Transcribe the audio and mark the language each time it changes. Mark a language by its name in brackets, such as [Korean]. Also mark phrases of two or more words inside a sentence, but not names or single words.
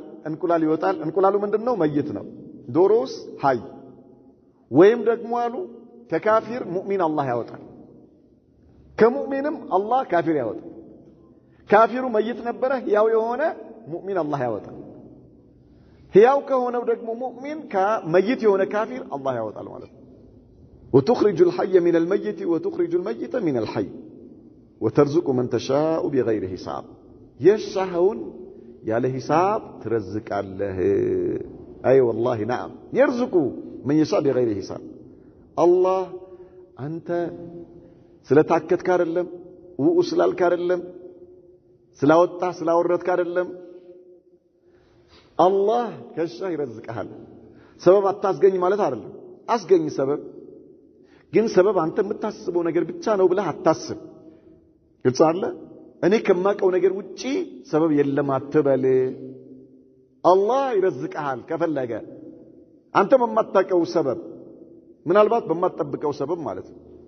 [Amharic] እንቁላል ይወጣል። እንቁላሉ ምንድነው? መይት ነው። ዶሮስ ሀይ። ወይም ደግሞ አሉ ከካፊር ሙእሚን አላህ ያወጣል። ከሙእሚንም አላህ ካፊር ያወጣል። ካፊሩ መይት ነበረ፣ ሕያው የሆነ ሙእሚን አላህ ያወጣል። ሕያው ከሆነው ደግሞ ሙእሚን ከመይት የሆነ ካፊር አላህ ያወጣል ማለት ነው። [Arabic] وتخرج الحي من الميت وتخرج الميت من الحي وترزق من تشاء بغير حساب يشاءون [Amharic] ያለ ሂሳብ ትረዝቃለህ። አይ [Arabic] والله نعم يرزق من يشاء بغير حساب [Amharic] አላህ አንተ ስለታከትክ አይደለም፣ ስላልክ አይደለም፣ ስላወጣ ስላወረድክ አይደለም። አላህ ከሻህ ይረዝቅሃል። ሰበብ አታስገኝ ማለት አይደለም። አስገኝ ሰበብ፣ ግን ሰበብ አንተ የምታስበው ነገር ብቻ ነው ብለህ አታስብ። ግልጽ አለ። እኔ ከማቀው ነገር ውጪ ሰበብ የለም አትበል። አላህ ይረዝቅሃል ከፈለገ አንተ በማታቀው ሰበብ፣ ምናልባት በማትጠብቀው ሰበብ ማለት ነው።